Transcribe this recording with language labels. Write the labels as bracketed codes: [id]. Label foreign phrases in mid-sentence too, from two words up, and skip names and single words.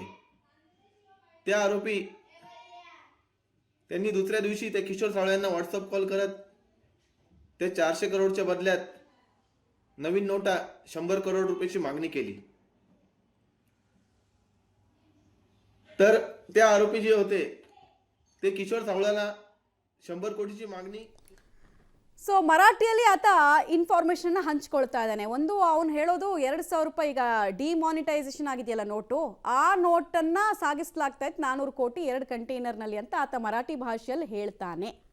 [mr] त्या आरोपी त्यांनी दुसऱ्या दिवशी त्या किशोर सावळा यांना व्हॉट्सअप कॉल करत ते 400 करोडच्या बदल्यात नवीन नोटा 100 करोड रुपयाची मागणी केली. तर त्या आरोपी जे होते ते किशोर सावळाला 100 कोटीची मागणी. [kn] ಸೊ ಮರಾಠಿಯಲ್ಲಿ ಆತ ಇನ್ಫಾರ್ಮೇಷನ್ನ ಹಂಚ್ಕೊಳ್ತಾ ಇದ್ದಾನೆ. ಒಂದು ಅವನು ಹೇಳೋದು 2,000 ರೂಪಾಯಿ ಈಗ ಡಿಮಾನಿಟೈಸೇಷನ್ ಆಗಿದೆಯಲ್ಲ ನೋಟು, ಆ ನೋಟನ್ನು ಸಾಗಿಸಲಾಗ್ತಾ ಇತ್ತು 400 ಕೋಟಿ 2 ಕಂಟೈನರ್ನಲ್ಲಿ ಅಂತ ಆತ ಮರಾಠಿ ಭಾಷೆಯಲ್ಲಿ ಹೇಳ್ತಾನೆ.